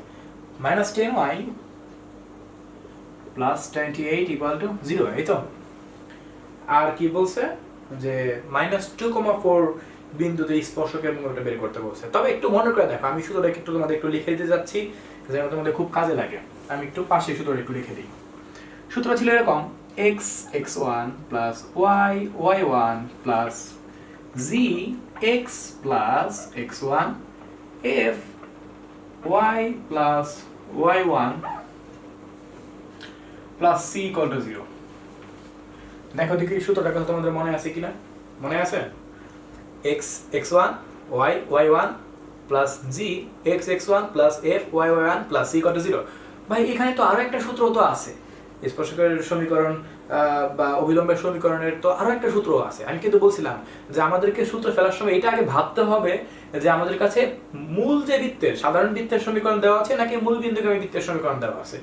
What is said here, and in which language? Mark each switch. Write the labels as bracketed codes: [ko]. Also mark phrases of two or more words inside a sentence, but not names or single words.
[bn] -10y + 28 = 0, এই তো। আর কি বলছে যে -2,4 বিন্দুতে স্পর্শক এবং ওটা বের করতে বলছে। তবে একটু মনে করে দেখো, আমি শুধু একটু তোমাদের একটু লিখে দিতে যাচ্ছি, যেন তোমাদের খুব কাজে লাগে। আমি একটু পাশে সূত্রটা একটু লিখে দিই। সূত্র ছিল এরকম: x x1 + y y1 + z x + x1 f y + y1 + c = 0। দেখো দেখি সূত্রটা কথা তোমাদের মনে আছে কিনা? মনে আছে? x x1 y y1 + z x x1 + f y y1 + c = 0। ভাই, এখানে তো আরো একটা সূত্র তো আছে, স্পর্শকের সমীকরণ বা অবিলম্বের সমীকরণের তো আরো একটা সূত্র আছে। আমি কিন্তু বলছিলাম যে আমাদেরকে সূত্র ফেলার সময় এটা আগে ভাবতে হবে যে আমাদের কাছে মূল যে বৃত্তের, সাধারণ বৃত্তের সমীকরণ দেওয়া আছে নাকি মূল বিন্দুগামী বৃত্তের সমীকরণ দেওয়া আছে।